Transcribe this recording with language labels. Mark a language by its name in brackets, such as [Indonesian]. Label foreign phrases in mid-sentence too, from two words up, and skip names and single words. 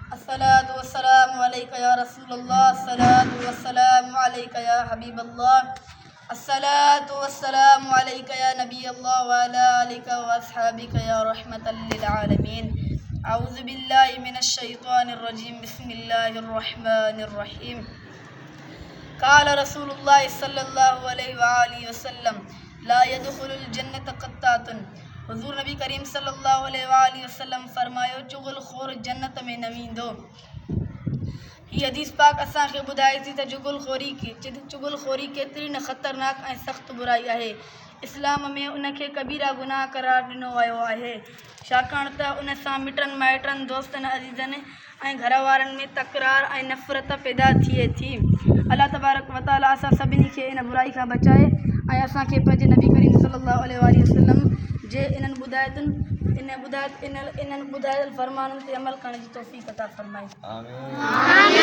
[Arabic] الصلاة والسلام عليك يا رسول الله، الصلاة والسلام عليك يا حبيب الله، الصلاة والسلام عليك يا نبي الله وعلى آلك وأصحابك يا رحمة للعالمين. أعوذ بالله من الشيطان الرجيم، بسم الله الرحمن الرحيم. قال رسول الله صلى الله عليه وآله وسلم لا يدخل الجنة قتات. [Sindhi] हुज़ूर नबी करीम [Arabic] صلى الله عليه وسلم [Sindhi] फरमायो चुगलखोर जन्नत में न वेंदो। हीअ हदीस पाक असांखे ॿुधाए थी त चुगलखोरी केतिरी न ख़तरनाक ऐं सख़्तु बुराई आहे। इस्लाम में उनखे कबीरा गुनाह करार ॾिनो वियो आहे, छाकाणि त उन सां मिटनि माइटनि दोस्तनि अज़ीज़नि ऐं घर वारनि में तकरार ऐं नफ़रत पैदा थिए थी। [Arabic] الله تبارك وتعالى [Sindhi] असां सभिनी खे इन बुराई खां बचाए ऐं असांखे पंहिंजे नबी करीम [Arabic] صلى الله عليه وسلم [Sindhi] जे इन्हनि ॿुधायल फरमाननि ते अमल करण जी तौफ़ीक़ अता फ़रमाए। आमीन।